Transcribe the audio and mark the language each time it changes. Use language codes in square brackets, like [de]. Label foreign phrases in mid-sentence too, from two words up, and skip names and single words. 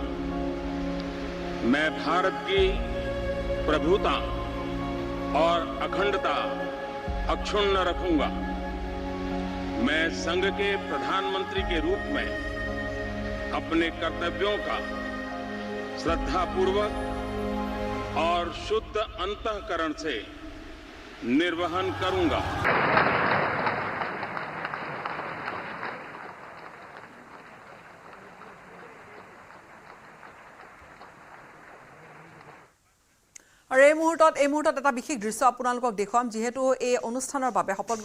[hi] मैं भारत की प्रभुता और अखंडता अक्षुण्ण रखूंगा। मैं संघ के प्रधानमंत्री के रूप में अपने कर्तव्यों का श्रद्धापूर्वक और शुद्ध अंतःकरण से निर्वहन करूंगा। [as] আৰু এই মুহূৰ্তত এটা বিশেষ দৃশ্য আপোনালোকক দেখুৱাম যেহেতু এই অনুষ্ঠানৰ বাবে শপত